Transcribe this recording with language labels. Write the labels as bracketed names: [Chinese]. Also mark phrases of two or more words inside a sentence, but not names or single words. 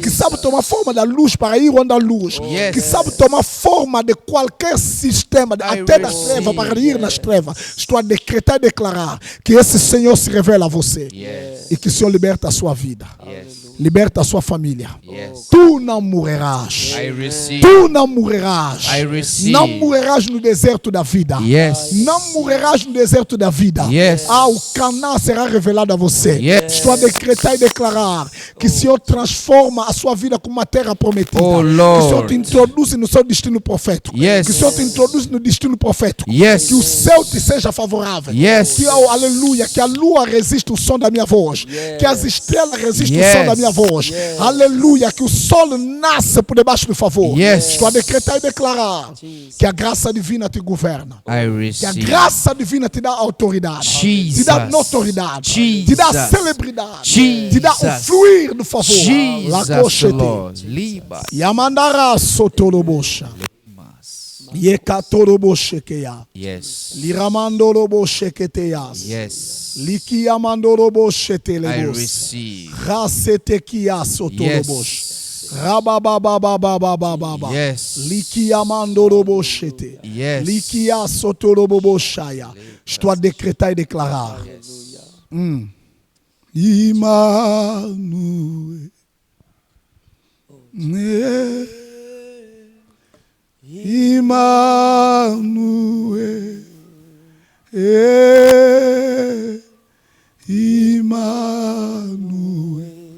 [Portuguese] que sabe tomar forma da luz para ir onde há luz, [English] Yes. [Portuguese] que sabe tomar forma de qualquer sistema, até das [English] receive. [Portuguese] trevas, para ir nas trevas. Estou a decretar e declarar que esse Senhor se revela a você [English] Yes. [Portuguese] e que o Senhor liberta a sua vida, [English] Yes. [Portuguese] liberta a sua família. [English] Yes. [Portuguese] Tu não morrerás. [English] I receive. [Portuguese] Tu não morrerás. [English] I receive. [Portuguese] Não morrerás no deserto da vida. [English] Yes. [Portuguese] Não morrerás no deserto da vida. [English] Yes. [Portuguese] O Canaã será revelado a você. [English] Yes. [Portuguese] Estou a decretar e declarar que o Senhor transforma a sua vida como uma terra prometida. Oh, Que o Senhor [English] Lord. [Portuguese] te introduz no seu destino profético. [English] Yes. [Portuguese] Que o Senhor te introduz no destino profético. [English] Yes. [Portuguese] Que o céu te seja favorável. [English] Yes. [Portuguese] Que, aleluia, que a lua resista o som da minha voz. Que as estrelas resistam [English] Yes. [Portuguese] o som da minha voz. Aleluia, que o sol nasça por debaixo do favor. [English] Yes. [Portuguese] Estou a decretar e declarar que a graça divina te governa. [English] I [Portuguese] Que a [English] receive. [Portuguese] graça divina te dá autoridade, Jesus. te dá notoriedade, Jesus. te dá celebridade, te dá o Jesus. fluir do favor. Jesus, Lacochete. [English] Lord. Liba. Yamandara sotolobosha. Yekatoroboshekeya. Yes. Liramandorobosheketeas. Yes. I Likiamandoroboshetelebos. receive. Rasetekia sotolobosh. Rabababababababa. Yes. Likiamandoroboshete. Yes. Likia sotoroboboshaya. [Portuguese] Estou a decretar e declarar. Immanuel. Immanuel. Immanuel.